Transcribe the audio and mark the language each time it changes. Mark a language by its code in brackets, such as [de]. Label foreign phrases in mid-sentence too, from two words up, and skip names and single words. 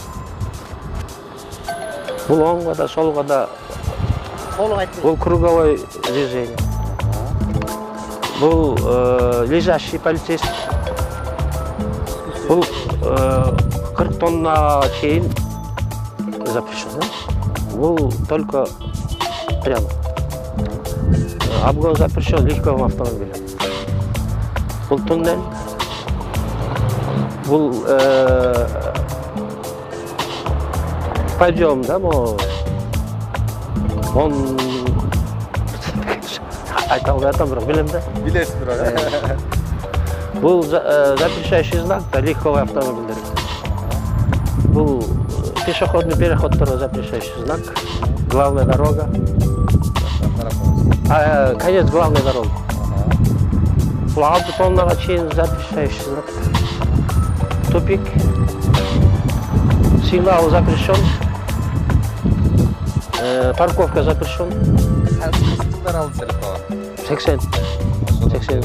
[ky] Бул оңго да, солго да. [ru] Бул круговой движение. Бул лежащий полицейский. [ky] Бул 40 тонна чейин запрещено. [ru] Бул только прямо. Обгон запрещен легковым автомобилем. [ky] Бул туннель. Бул подъем, да, он айта албай атам, бирок билем да. Билесиз бирок. [ru] Бул запрещающий знак, да, легковый автомобиль. Бул пешеходный переход, запрещающий знак, главная дорога. Конец главной дороги. [ky] Бул 6 тоннага чейин [ru] запрещающий знак. Тупик. Сигнал запрещен. Парковка запрещен. [ky] Кайсы жылдар алды серпа? 80. 80